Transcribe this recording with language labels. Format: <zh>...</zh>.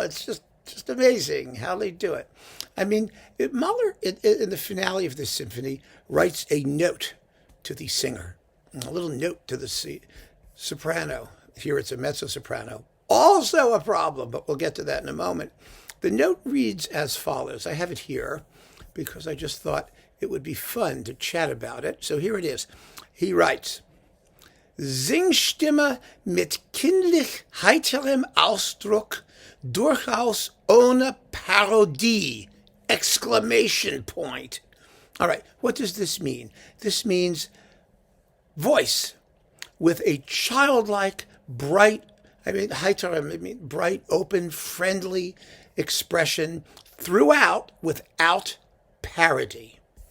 <en>It's just amazing how they do it. Mahler, in the finale of this symphony, writes a note to the singer, a little note to the soprano. Here it's a mezzo-soprano. Also a problem, but we'll get to that in a moment. The note reads as follows. I have it here because I just thought it would be fun to chat about it. So here it is. He writes,</en> <de>Singstimme mit kindlich heiterem Ausdruck, durchaus ohne Parodie!</de> <en>Exclamation point. All right, what does this mean? This means voice with a childlike, bright, bright, open, friendly expression throughout without parody.</en>